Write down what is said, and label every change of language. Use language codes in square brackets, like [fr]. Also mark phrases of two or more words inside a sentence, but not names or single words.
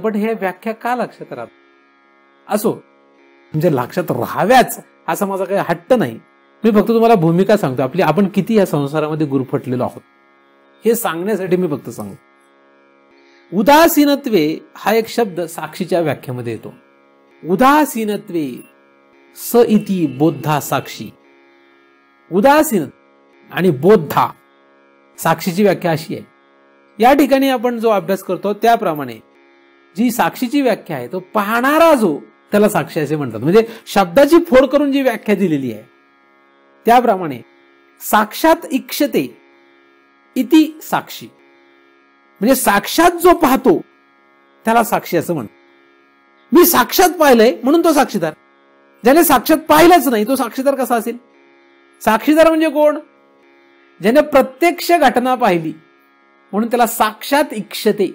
[mr] पण हे व्याख्या का लक्षात राहत असो, म्हणजे लक्षात राहाव्याच असा माझा काही हट्ट नाही. मी फक्त तुम्हाला भूमिका सांगतो आपली, आपण किती या संसारामध्ये गुरफटलेलो आहोत हे सांगण्यासाठी मी फक्त सांगतो. उदासीनत्वे हा एक शब्द साक्षीच्या व्याख्येमध्ये येतो. [sa] उदासीनत्वे स इति बोधा साक्षी. [mr] उदासीन आणि बोधा साक्षीची व्याख्या अशी आहे. या ठिकाणी आपण जो अभ्यास करतो त्याप्रमाणे जी साक्षीची व्याख्या आहे, तो पाहणारा जो त्याला साक्षी असे म्हणतात. म्हणजे शब्दाची फोड करून जी व्याख्या दिलेली आहे त्याप्रमाणे [sa] साक्षात इक्षते इति साक्षी, [mr] म्हणजे साक्षात जो पाहतो त्याला साक्षी असं म्हणतात. मी साक्षात पाहिलंय म्हणून तो साक्षीदार. ज्याने साक्षात पाहिलंच नाही तो साक्षीदार कसा असेल? साक्षीदार म्हणजे कोण? ज्याने प्रत्यक्ष घटना पाहिली म्हणून त्याला [sa] साक्षात इक्षते.